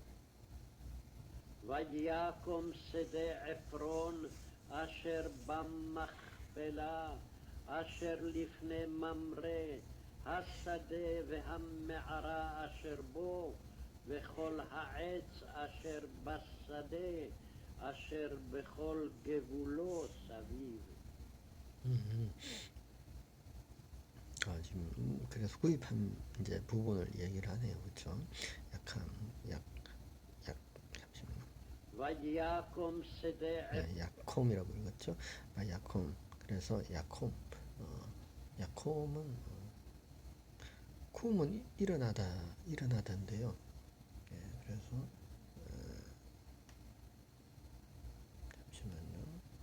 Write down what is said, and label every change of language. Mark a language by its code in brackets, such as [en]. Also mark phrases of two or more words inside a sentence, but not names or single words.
[he] ויקום שדה עפרון אשר במכפלה, אשר לפני ממרא, השדה והמערה אשר בו, וכל העץ אשר בשדה, אשר בכל גבולו סביב. [ko] 지금 그래서 구입한 이제 부분을 얘기를 하네요, 그렇죠? 약함, 잠시만요. [he] ויקום שדה עפרון [ko] 야콤이라고 읽었죠? 야콤. 그래서 야콤. 야콤은 쿰은 일어나다인데요. 그래서 잠시만요.